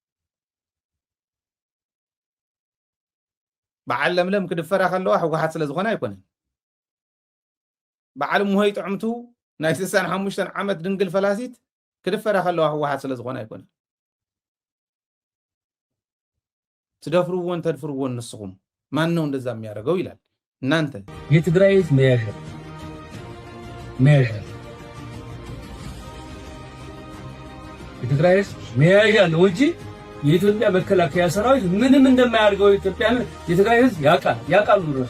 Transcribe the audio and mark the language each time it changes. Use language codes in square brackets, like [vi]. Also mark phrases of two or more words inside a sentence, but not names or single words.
[ti] በዓል ለምለም ክድፈራ ከለዋ ሕወሓት ስለ ዝኾነ ይኮነ በዓል ሙሆይ ጥዕምቱ ናይ 65 ዓመት ድንግል ፈላሲት ክድፈራ ከለዋ ሕወሓት ስለ ዝኾነ ይኮነ ትደፍሩዎን ተድፍሩዎን ንስኹም [am] ማን ነው እንደዛ የሚያደርገው ይላል እናንተ የትግራይ ህዝብ መያዣ የትግራይ ህዝብ መያዣ ነው እንጂ የኢትዮጵያ መከላከያ ሰራዊት ምንም እንደማያደርገው የትግራይ ህዝብ ያውቃሉ